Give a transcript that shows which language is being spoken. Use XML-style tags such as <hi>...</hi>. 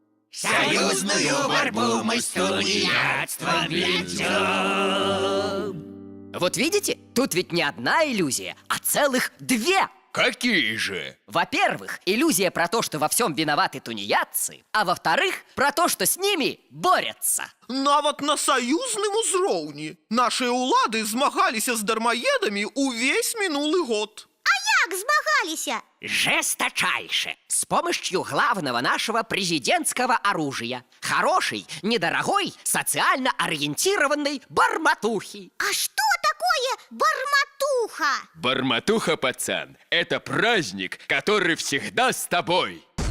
<ru>Союзную борьбу мы с тунеядством ведем. Вот видите, тут ведь не одна иллюзия, а целых две. Какие же? Во-первых, иллюзия про то, что во всем виноваты тунеядцы, а во-вторых, про то, что с ними борются.</ru> <be>Нават на саюзным узроўні наши улады змагаліся з дармаедамі увесь мінулы год.</be> <ru>Как змагаліся? Жесточайше, с помощью главного нашего президентского оружия. Хорошей, недорогой, социально ориентированной барматухи. А что такое барматуха? Барматуха, пацан, это праздник, который всегда с тобой.</ru>